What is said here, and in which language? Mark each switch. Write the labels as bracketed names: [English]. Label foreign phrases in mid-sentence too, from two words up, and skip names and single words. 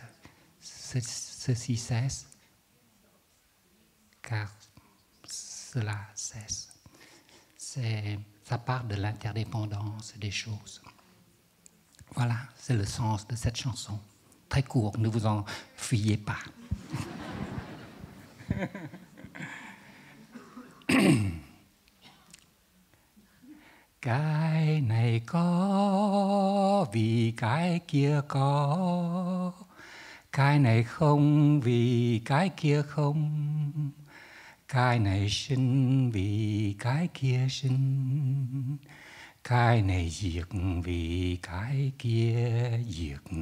[French] Ceci cesse car cela cesse. Ça part de l'interdépendance des choses. Voilà, c'est le sens de cette chanson. Très court, ne vous en fuyez pas. [Vietnamese] Cái này có vì cái kia có, cái này không vì cái kia không, cái này sinh vì cái kia sinh, cái này diệt vì cái kia diệt.